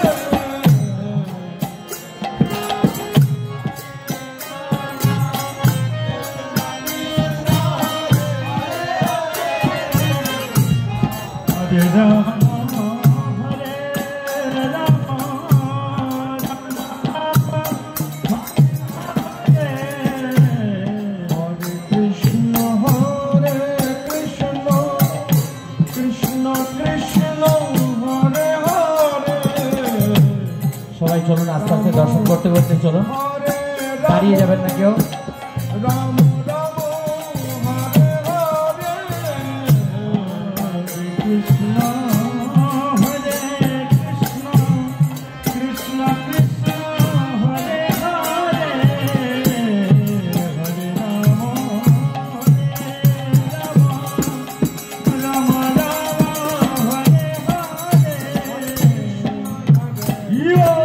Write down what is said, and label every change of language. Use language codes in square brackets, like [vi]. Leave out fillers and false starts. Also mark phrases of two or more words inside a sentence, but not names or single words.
[sa] हरे राम, हरे राम, हरे कृष्ण, हरे कृष्ण, कृष्ण कृष्ण, हरे हरे, [bn] সবাই চলুন, আস্তে আস্তে দর্শন করতে করতে চলুন, [sa] Hare [bn] দাঁড়িয়ে যাবেন না কেউ। [sa] राम राम, हरे हरे, कृष्ण, हरे कृष्ण, कृष्ण कृष्ण, हरे हरे, हरे राम, राम राम, हरे हरे, यो.